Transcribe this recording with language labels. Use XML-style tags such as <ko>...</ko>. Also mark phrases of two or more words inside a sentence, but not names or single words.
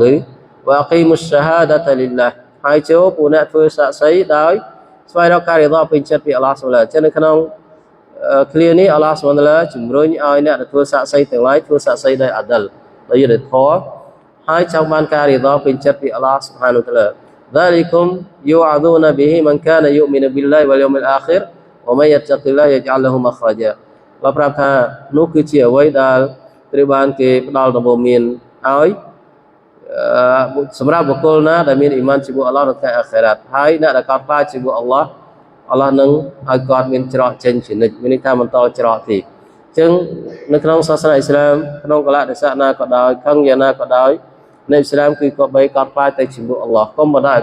<ar>وأقيموا الشهادة لله</ar> <km>ហើយចូលពួកអ្នកធ្វើសាក្សីដោយស្វែងរកការរីដពេញចិត្តពីអល់ឡោះស៊ុបហានចឹងនៅក្នុងឃ្លានេះអល់ឡោះស៊ុបហានជំរុញឲ្យអ្នកដែលធ្វើសាក្សីទាំងឡាយធ្វើសាក្សីដោយអាដលដោយយុត្តិធម៌ហើយចង់បានការរីដពេញចិត្តពីអល់ឡោះស៊ុបហានតាឡា</km> <ar>ذلكم يوعظون به من كان يؤمن بالله واليوم الآخر ومن يتق الله يجعل له</ar> <km>مخرجا เราប្រាប់ថានោះគឺជាអ្វីដែលត្រូវបានគេផ្ដល់ដំបូន្មានឲ្យសម្រាប់បុគ្គលណាដែលមានអ៊ីម៉ានជាមួយអល់ឡោះនៅថ្ងៃអាខិរ៉ាត់ហើយអ្នកដែលកោតខ្លាចជាមួយអល់ឡោះនឹងឲ្យគាត់មានច្រកចេញជានិច្ចមានន័យថាបន្តច្រកទីអញ្ចឹងនៅក្នុងសាសនាអ៊ីស្លាមក្នុងកលៈទេសៈណាក៏ដោយខឹងយ៉ាងណាក៏ដោយនៅអ៊ីស្លាមគឺក៏បីកោតខ្លាចទៅជាមួយអល់ឡោះកុំបណ្ដោយឲ្យ</km>